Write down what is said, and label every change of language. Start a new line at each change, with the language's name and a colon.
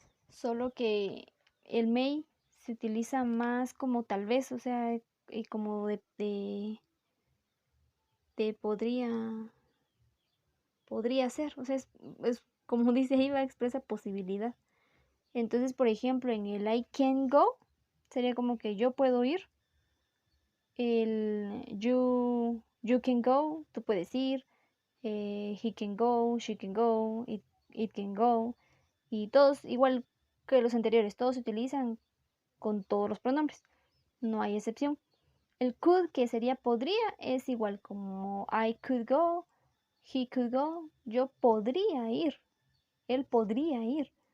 Spanish: Solo que el may se utiliza más como tal vez, o sea, como de podría ser. O sea, es como dice ahí, va, expresa posibilidad. Entonces, por ejemplo, en el
English: I can go,
Spanish: sería como que yo puedo ir. El
English: you can go,
Spanish: tú puedes ir.
English: He can go, she can go, it can go.
Spanish: Y todos, igual que los anteriores, todos se utilizan con todos los pronombres. No hay excepción. El could, que sería podría, es igual como
English: I could go, he could go,
Spanish: yo podría ir, él podría ir.